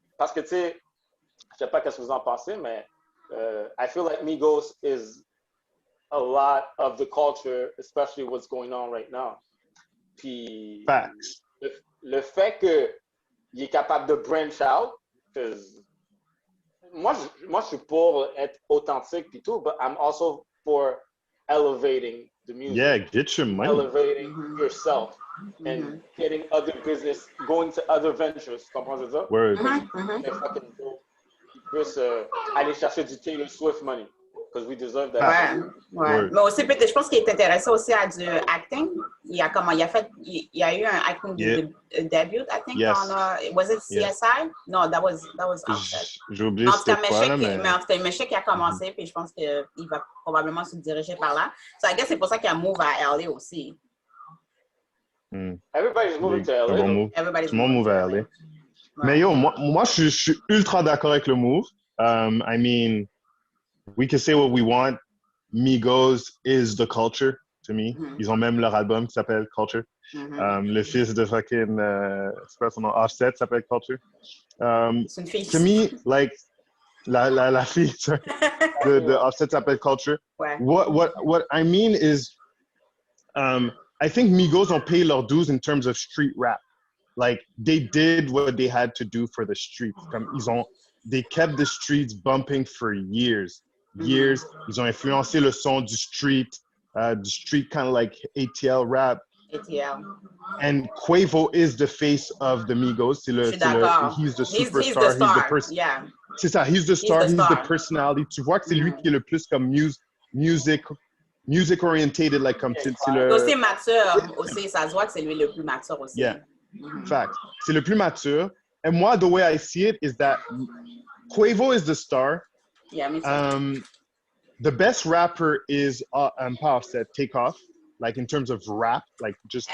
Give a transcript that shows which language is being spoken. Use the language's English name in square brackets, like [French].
[French] Parce que, tu sais, je sais pas qu'est-ce que vous en pensez, mais [English] I feel like Migos is a lot of the culture, especially what's going on right now. [French] Puis, [English] Facts. [French] Le fait qu'il est capable de branch out, moi, je suis pour être authentique puis tout, [English] but I'm also for elevating the music. Yeah, get your money. Elevating yourself and getting other business, going to other ventures. [French] Tu comprends ce que je veux dire? [English] Word. [French] Plus aller chercher du Taylor Swift money. [English] Because we deserve that. [French] Ouais. Mais aussi, peut-être, je pense qu'il est intéressé aussi à du acting. Il a eu un acting debut, [English] I think. Yes. Was it CSI? No, that was Offset. [French] J'ai oublié c'était quoi, là, mais en tout cas, Michel qui a commencé, puis je pense qu'il va probablement se diriger par là. [English] So, I guess [French] c'est pour ça qu'il a move à LA aussi. [English] Everybody's moving to LA. [French] Tout le monde move à LA. Mais yo, moi je suis ultra d'accord avec le move. [English] I mean, we can say what we want. Migos is the culture to me. [French] Ils ont même leur album qui s'appelle Culture. Le fils de fucking, c'est quoi son nom? Offset s'appelle Culture. C'est une fille. [English] To me, like, [French] la fille de Offset s'appelle Culture. Ouais. [English] What I mean is, I think Migos [French] ont payé leur [English] dues in terms of street rap. Like, they did what they had to do for the streets. Comme they kept the streets bumping for years. [French] Ils ont influencé le son du street [English] kind of like ATL rap. ATL. And Quavo is the face of the Migos. He's the superstar. He's the star. Yeah. [French] C'est ça, [English] he's the star. He's the personality. [French] Tu vois que c'est lui qui est le plus comme [English] music orientated, like [French] comme c'est le. Aussi mature, aussi ça se voit que c'est lui le plus mature aussi. Yeah. Fact. C'est le plus mature. [English] And moi, the way I see it is that Quavo is the star. Yeah, me too. The best rapper is Offset, Takeoff. Like in terms of rap, like just